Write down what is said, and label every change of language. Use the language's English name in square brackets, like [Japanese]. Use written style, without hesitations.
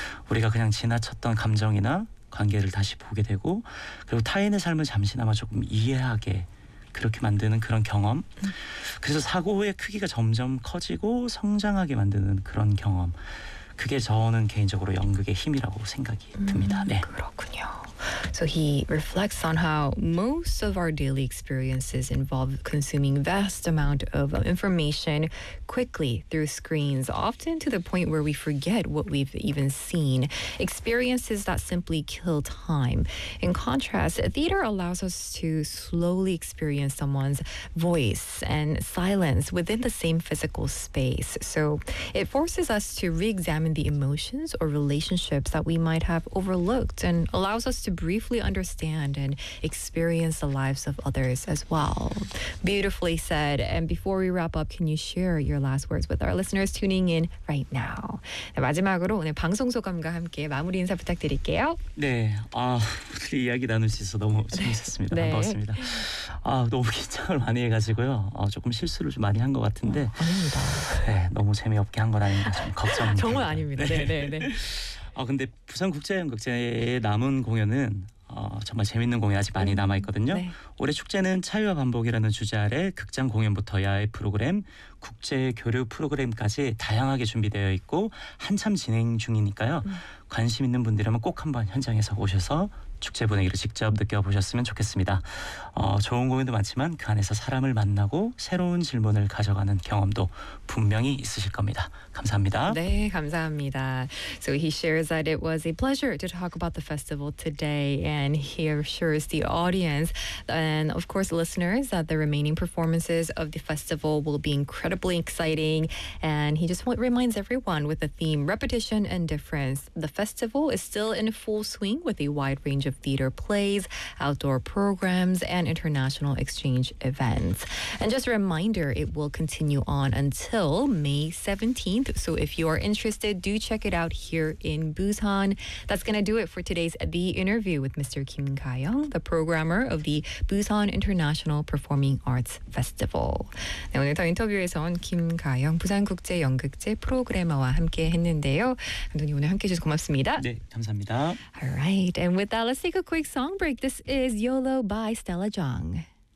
[Korean] 우리가 그냥 지나쳤던 감정이나 관계를 다시 보게 되고 그리고 타인의 삶을 잠시나마 조금 이해하게 그렇게 만드는 그런 경험. 그래서 사고의 크기가 점점 커지고 성장하게 만드는 그런 경험. 그게 저는 개인적으로 연극의 힘이라고 생각이 듭니다. 네. 그렇군요. [English] So he reflects on how most of our daily experiences involve consuming vast amount of information quickly through screens, often to the point where we forget what we've even seen, experiences that simply kill time. In contrast, theater allows us to slowly experience someone's voice and silence within the same physical space. So it forces us to re-examine the emotions or relationships that we might have overlooked and allows us to briefly understand and experience the lives of others as well. Beautifully said. And before we wrap up, can you share your last words with our listeners tuning in right now? [Korean] 네, 마지막으로 오늘 방송 소감과 함께 마무리 인사 부탁드릴게요. 네. 우리 이야기 나눌 수 있어서 너무 재밌었습니다. 네. 반갑습니다. 너무 긴장을 많이 해가지고요. 조금 실수를 좀 많이 한 것 같은데. 아닙니다. 네, 너무 재미없게 한 건 아닌가 좀 걱정입니다. 정말 아닙니다. 네, 네, 네. 근데 부산국제연극제의 남은 공연은 정말 재밌는 공연 아직 많이 남아있거든요. 네. 올해 축제는 차유와 반복이라는 주제 아래 극장 공연부터 야외 프로그램, 국제 교류 프로그램까지 다양하게 준비되어 있고 한참 진행 중이니까요. 관심 있는 분들이라면 꼭 한번 현장에서 오셔서 축제 분위기를 직접 느껴보셨으면 좋겠습니다. 좋은 공연도 많지만 그 안에서 사람을 만나고 새로운 질문을 가져가는 경험도 분명히 있으실 겁니다. 감사합니다. 네, 감사합니다. [English] So he shares that it was a pleasure to talk about the festival today and he assures the audience and of course listeners that the remaining performances of the festival will be incredibly exciting and he just reminds everyone with the theme repetition and difference. The festival is still in full swing with a wide range of theater plays, outdoor programs, and international exchange events. And just a reminder, it will continue on until May 17th. So if you are interested, do check it out here in Busan. That's going to do it for today's The Interview with Mr. Kim Ka-young, the programmer of the Busan International Performing Arts Festival. [Korean] 네, 오늘 더 인터뷰에선 김 가영 부산국제연극제 프로그래머와 함께 했는데요. 감독님 오늘 함께해 주셔서 고맙습니다. 네, 감사합니다. [English] All right, and with that, let's take a quick song break. This is YOLO by Stella Jung.